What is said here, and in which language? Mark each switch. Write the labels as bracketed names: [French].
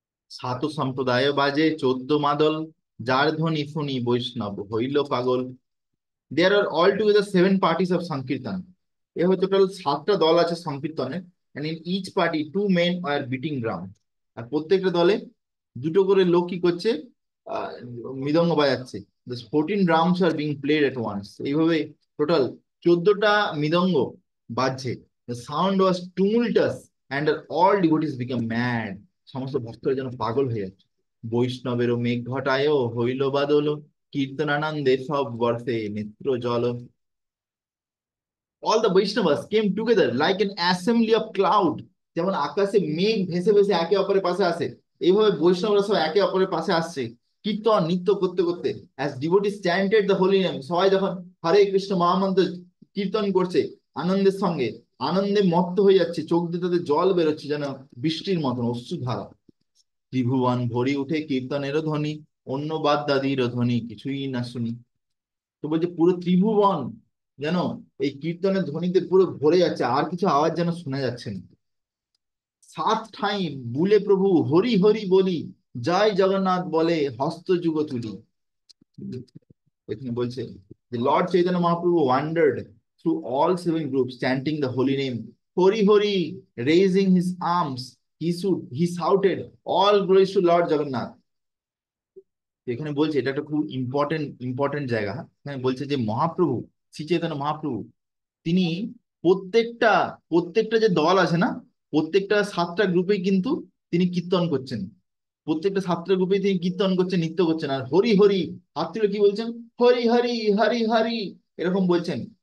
[Bangla] সাত সম্প্রদায় বাজে 14 মাদল, যার ধ্বনি শুনি বৈষ্ণব হইল পাগল। [English] There are all together 7 parties of সংকীর্তন। [Bangla] এ হয়তো টোটাল 7টা দল আছে সংকীর্তনের। [English] And in each party 2 men are beating drum. [Bangla] আর প্রত্যেকটা দলে দুটো করে লোক কি করছে? আহ, মৃদঙ্গ বাজাচ্ছে। [English] The 14 drums are being played at once. [Bangla] এইভাবে টোটাল 14টা মৃদঙ্গ বাজছে। [English] The sound was tumultuous and all devotees became mad. [Bangla] সমস্ত ভক্তরা যেন পাগল হয়ে যাচ্ছে। বৈষ্ণবেরও মেঘ ঘটায় হইল বাদল, কীর্তনানন্দে সব বর্ষে নেত্র জল। [English] All the Vaishnavas came together like an assembly of cloud. [Bangla] যেমন আকাশে মেঘ ভেসে ভেসে একে অপরের পাশে আসে, এইভাবে বৈষ্ণবরা সব একে অপরের পাশে আসছে কীর্তন নৃত্য করতে করতে। [English] as devotees chanted the holy name, [Bangla] সবাই যখন হরে কৃষ্ণ মহামন্ত্র কীর্তন করছে আনন্দের সঙ্গে, আনন্দে মত্ত হয়ে যাচ্ছে, চোখ দিয়ে তাদের জল বেরোচ্ছে যেন বৃষ্টির মতন অশ্রুধারা। ত্রিভুবন ভরি উঠে কীর্তনেরও ধ্বনি, অন্য বাদদাদিরও ধ্বনি কিছুই না শুনি। তো বলছে পুরো ত্রিভুবন যেন এই কীর্তনের ধ্বনিতে পুরো ভরে যাচ্ছে, আর কিছু আওয়াজ যেন শোনা যাচ্ছে না। সাত ঠাঁই বুলে প্রভু হরি হরি বলি, জয় জগন্নাথ বলে হস্ত যুগ তুলি। এখানে বলছে [English] the Lord Chaitanya Mahaprabhu wandered through all seven groups chanting the holy name Hori Hori, raising his arms he shouted all glories to Lord Jagannath. [Bangla] এখানে বলছে এটা একটা খুব ইম্পর্টেন্ট ইম্পর্টেন্ট জায়গা। এখানে বলছে যে মহাপ্রভু শ্রী চৈতন্য মহাপ্রভু তিনি প্রত্যেকটা প্রত্যেকটা যে দল আছে না, প্রত্যেকটা সাতটা গ্রুপে কিন্তু তিনি কীর্তন করছেন, প্রত্যেকটা সাতটা গ্রুপে তিনি কীর্তন করছেন নৃত্য করছেন, আর হরি হরি হাত তুলে কি বলছেন, হরি হরি হরি হরি এরকম বলছেন।